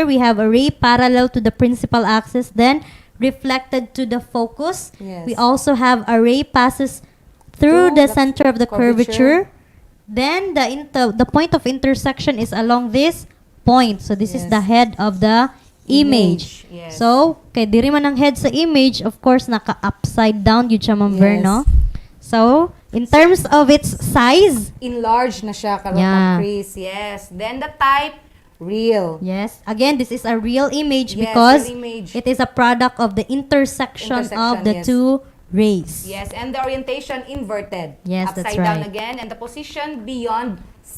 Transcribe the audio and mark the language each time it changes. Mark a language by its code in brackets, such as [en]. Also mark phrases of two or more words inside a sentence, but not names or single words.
[en] We have a ray parallel to the principal axis, then reflected to the focus. Yes. We also have a ray passes through the center of the curvature. Then the point of intersection is along this point. So this is Yes. the head of the image. Yes. So, [hil] kay diri man ang head sa image, [en] of course, [hil] naka-upside down yun siya, Ma'am Vern, Yes. [en] no? So, in terms of its size, [hil] enlarged na siya karon, [en] Yeah. Ma'am Chris. Yes. Then the type, real. yes, again, this is a real image Yes, because real image. it is a product of the intersection of the Yes. two rays. Yes, and the orientation inverted. Yes, that's Upside down right. again, and the position beyond C.